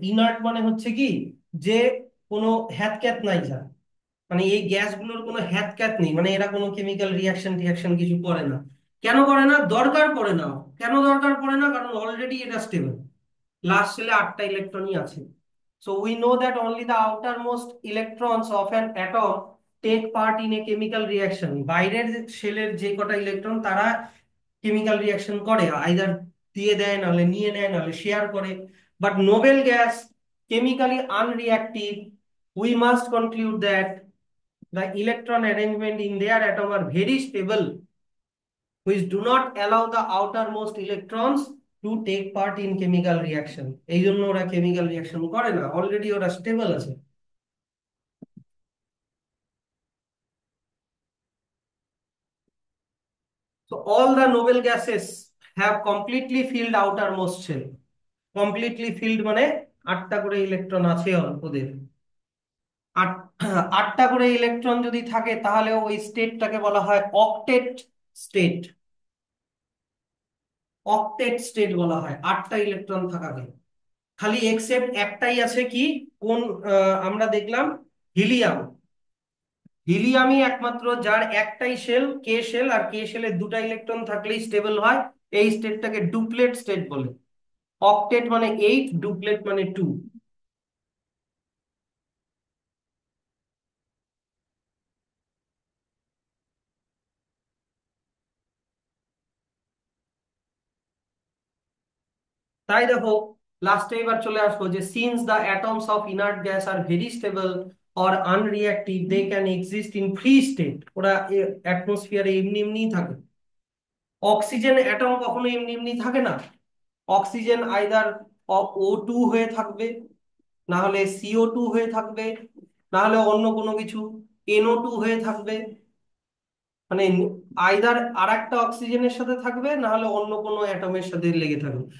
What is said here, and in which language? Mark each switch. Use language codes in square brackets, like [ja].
[bn] Inert মানে হচ্ছে কি, যে কোনো হ্যাতক্যাত নাই যা, মানে এই গ্যাসগুলোর কোনো হ্যাতক্যাত নেই, মানে এরা কোনো কেমিক্যাল রিয়াকশন টিয়াকশন কিছু করে না। কেন করে না? দরকার পড়ে না। কেন দরকার পড়ে না? কারণ অলরেডি এটা স্টেবল, লাস্ট শেলে 8টা ইলেকট্রনই আছে। [en] So we know that only the outermost electrons of an atom take part in a chemical reaction. [bn] বাইরের শেলের যে কটা ইলেকট্রন, তারা কেমিক্যাল রিয়াকশন করে, আইদার দিয়ে দেয়, নাহলে নিয়ে নেয়, নাহলে শেয়ার করে। [en] But noble gas chemically unreactive, we must conclude that the electron arrangement in their atom are very stable, which do not allow the outermost electrons to take part in chemical reaction। [bn] এই জন্য ওরা chemical reaction করে না, already ওরা stable আছে। [en] So all the noble gases have completely filled outermost shell। completely filled [bn] মানে 8টা করে electron আছে ওদের। আট 8টা করে ইলেকট্রন যদি থাকে, তাহলে ওই স্টেটটাকে বলা হয় অক্টেট স্টেট। অক্টেট স্টেট বলা হয় 8টা ইলেকট্রন থাকাকে। খালি এক্সেপ্ট একটাই আছে, কি কোন? আমরা দেখলাম হিলিয়াম। হিলিয়ামই একমাত্র যার একটাই শেল, কে শেল, আর কে শেলে দুটা ইলেকট্রন থাকলেই স্টেবল হয়। এই স্টেটটাকে ডুপ্লেট স্টেট বলে। অক্টেট মানে 8, ডুপ্লেট মানে 2। তাই দেখো, লাস্টে এবার চলে আসবো যে [en] since the atoms of inert gas are very stable, or unreactive, they can exist in free state, [bn] ওরা অ্যাটমসফিয়ারে এমনি এমনিই থাকে। অক্সিজেন অ্যাটম কখনো এমনি এমনি থাকে না। অক্সিজেন আইদার O2 হয়ে থাকবে, না হলে CO2 হয়ে থাকবে, না হলে অন্য কোনো কিছু NO2 হয়ে থাকবে। মানে আইদার আর একটা অক্সিজেনের সাথে থাকবে, না হলে অন্য কোনো অ্যাটমের সাথে লেগে থাকবে।